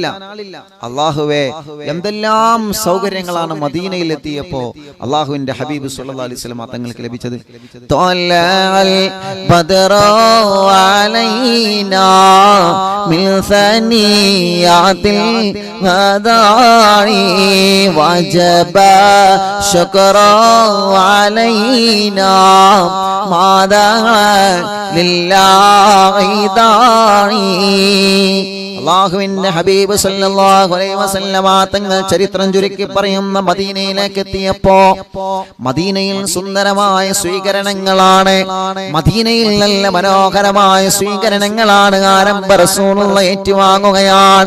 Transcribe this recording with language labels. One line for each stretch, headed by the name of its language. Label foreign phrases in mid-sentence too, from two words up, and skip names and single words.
Malayalam: അല്ലാഹുവേ, എന്തെല്ലാം സൗകര്യങ്ങളാണ് മദീനയിലെത്തിയപ്പോ അല്ലാഹുവിന്റെ ഹബീബ്
Arabic: صلى الله عليه وسلم
Malayalam: തങ്ങൾക്ക് ലഭിച്ചത്.
Arabic: طلع البدر علينا من ثنيات وجب شكر علينا ماذا لله داعي.
Malayalam: അല്ലാഹുവിന്റെ ഹബീബ്
Arabic: صلى الله عليه وسلم
Malayalam: തങ്ങൾ ചരിത്രം ചുരുക്കി പറയുന്ന മദീനയിലേക്ക് എത്തിയപ്പോ മദീനയിൽ സുന്ദരമായ സ്വീകരണങ്ങളാണ്, മദീനയിൽ നല്ല മനോഹരമായ സ്വീകരണങ്ങളാണ് ആരംഭ റസൂലുള്ള ഏറ്റുവാങ്ങുകയാണ്.